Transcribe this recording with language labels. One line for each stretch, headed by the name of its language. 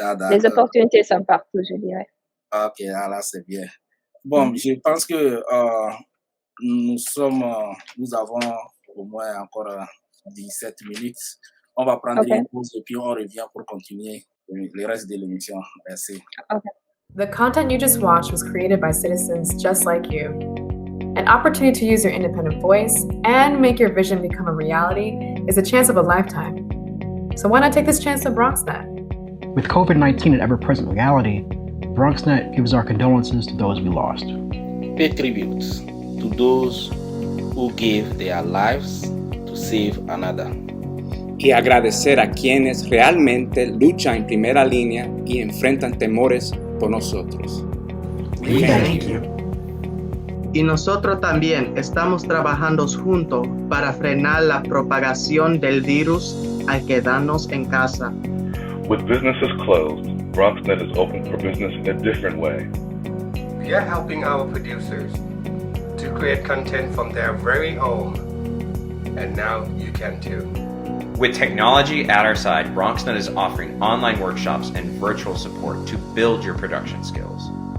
French: Les opportunités sont partout, je dirais. Ok, là, c'est bien. Bon, je pense que nous avons au moins encore 17 minutes. On va prendre une pause et puis on revient pour continuer le reste de l'émission. Merci.
English: Okay. The content you just watched was created by citizens just like you. An opportunity to use your independent voice and make your vision become a reality is a chance of a lifetime. So why not take this chance at BronxNet? With COVID-19 an ever-present reality, BronxNet gives our condolences to those we lost. Pay tribute to those who gave their lives to save another.
Spanish: Y agradecer a quienes realmente luchan en primera línea y enfrentan temores por nosotros.
English: We thank you.
Spanish: Y nosotros también estamos trabajando juntos para frenar la propagación del virus al quedarnos en casa.
English: With businesses closed, BronxNet is open for business in a different way. We are helping our producers to create content from their very own, and now you can too. With technology at our side, BronxNet is offering online workshops and virtual support to build your production skills.